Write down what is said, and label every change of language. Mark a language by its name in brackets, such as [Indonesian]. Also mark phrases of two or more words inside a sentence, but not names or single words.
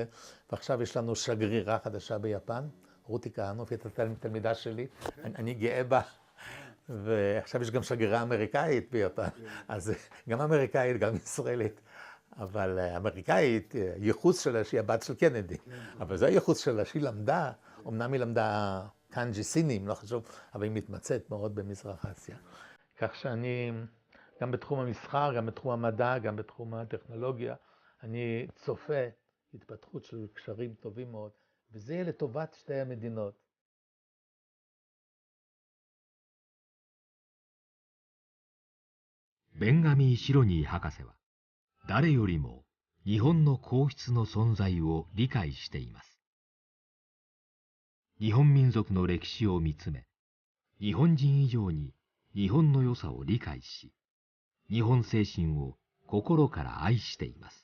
[Hebrew] ועכשיו יש לנו שגרירה חדשה ביפן, רותי כהנוף, היא תלמידה שלי, אני גאה בה, ועכשיו יש גם שגרירה אמריקאית ביפן, אז גם אמריקאית, גם ישראלית, אבל אמריקאית, ייחוס שלה שהיא הבת של קנדי, אבל זה הייחוס שלה שהיא למדה, אמנם היא למדה קנג'י סינים, לא חשוב, אבל היא מתמצאת מאוד במזרח אסיה. כך שאני, גם בתחום המסחר, גם בתחום המדע, גם בתחום הטכנולוגיה, אני צופה התפתחות של קשרים טובים מאוד, וזה יהיה לטובת שתי המדינות. [Japanese] ベンガミー・シロニー博士は誰よりも日本の皇室の存在を理解しています。日本民族の歴史を見つめ、日本人以上に日本の良さを理解し、日本精神を心から愛しています。